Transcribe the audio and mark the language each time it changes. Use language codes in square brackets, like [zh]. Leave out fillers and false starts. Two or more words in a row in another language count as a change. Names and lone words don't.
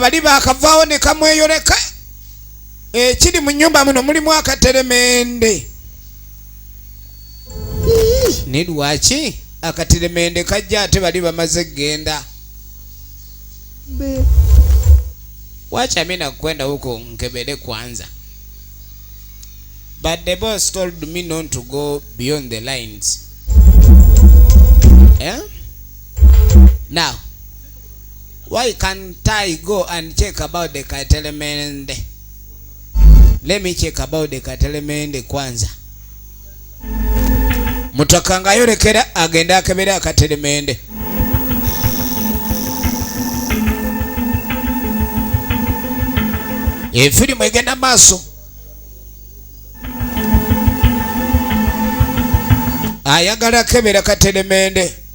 [lg] bali bakavaawo ne kamweyoleka ekiri mu nnyumba muno mulimu akateremende ne lwaki akateremende kajja ate bali bamaze genda [sw] wacha mimi nakwenda huko nkebele kwanza [en] but the boss told me not to go beyond the lines. Yeah? Now, why can't I go and check about the katelemende? Let me check about the katelemende kwanza. [lg] Mutakanga yorekera agenda akebera akatelemende. Efirimu egenda maaso. Ayagala akebera akatelemende.